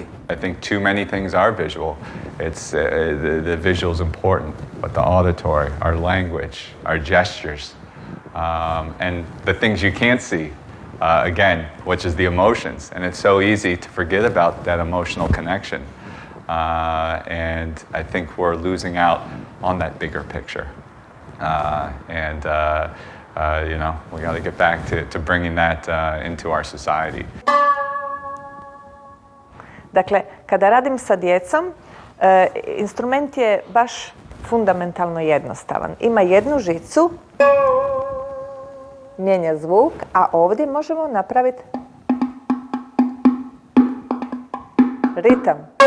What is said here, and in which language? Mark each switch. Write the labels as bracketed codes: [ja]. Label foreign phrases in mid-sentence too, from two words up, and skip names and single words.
[en] I think too many things are visual. It's the visual is important, but the auditory, our language, our gestures, and the things you can't see, again, which is the emotions. And it's so easy to forget about that emotional connection. And I think we're losing out on that bigger picture. You know, we got to get back to bringing that into our society. [hr] Dakle, kada radim sa djecom, instrument je baš fundamentalno jednostavan. Ima jednu žicu, mijenja zvuk, a ovdje možemo napraviti ritam.